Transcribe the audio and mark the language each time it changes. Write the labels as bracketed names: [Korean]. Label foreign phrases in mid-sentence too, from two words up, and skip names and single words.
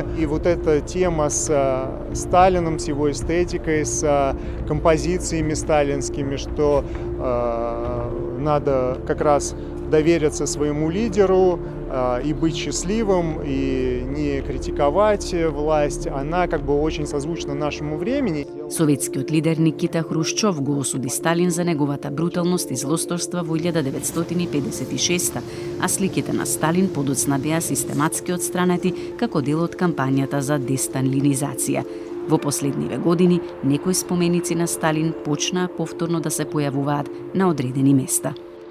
[Russian] И вот эта тема с Сталином, с его эстетикой, с композициями сталинскими, что надо как раз довериться своему лидеру и быть счастливым, и не критиковать власть, она очень созвучна нашему времени. [Macedonian] Советскиот лидер Никита Хрушчов го осуди Сталин за неговата бруталност и злосторства во 1956, а сликите на Сталин подоцна беа систематски отстранети како дел од кампањата за десталинизација. Во последниве години некои споменици на Сталин почнаа повторно да се појавуваат на одредени места.